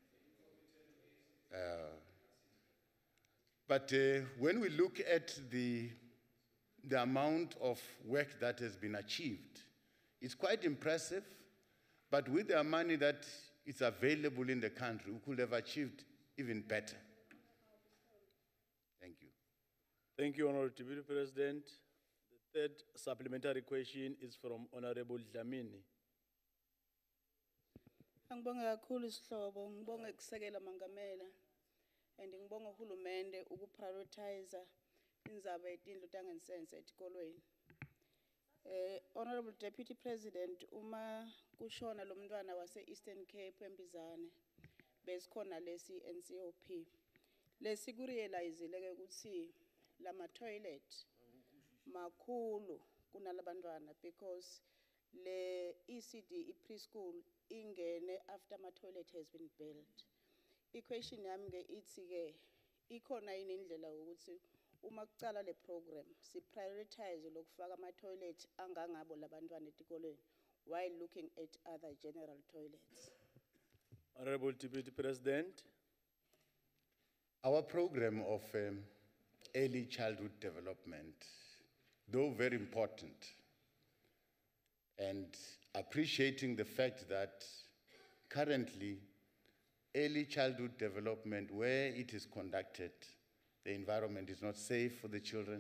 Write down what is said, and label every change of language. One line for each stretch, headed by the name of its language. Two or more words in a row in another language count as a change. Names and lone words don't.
English: But when we look at the amount of work that has been achieved, it's quite impressive, but with the money that is available in the country, we could have achieved even better. Thank you. Thank you, Honorable Deputy President. The third supplementary question is from Honorable Dlamini.
Swati: Angibonga kakhulu isihlobo, ngibonga ukusekela mangamela, and ngibonga uhulumende ukuprioritize indzaba yetindlu tangensense etikolweni.
English: Honorable Deputy President,
Swati: uma kushona lo mntwana wase-Eastern Cape eMbizane, besikhona lesi NCOP. Lesi kurealizile-ke ukuthi lama toilet makhulu kunalabantwana because le
English: ECD preschool
Swati: ingene
English: after my toilet has been built.
Swati: I-question yami ke ithi ke ikhona yini indlela ukuthi uma kucala le program si prioritize lokufaka ama toilet angangabo labantwana etikolweni
English: while looking at other general toilets. Honorable Deputy President. Our program of early childhood development, though very important, and appreciating the fact that currently early childhood development, where it is conducted, the environment is not safe for the children.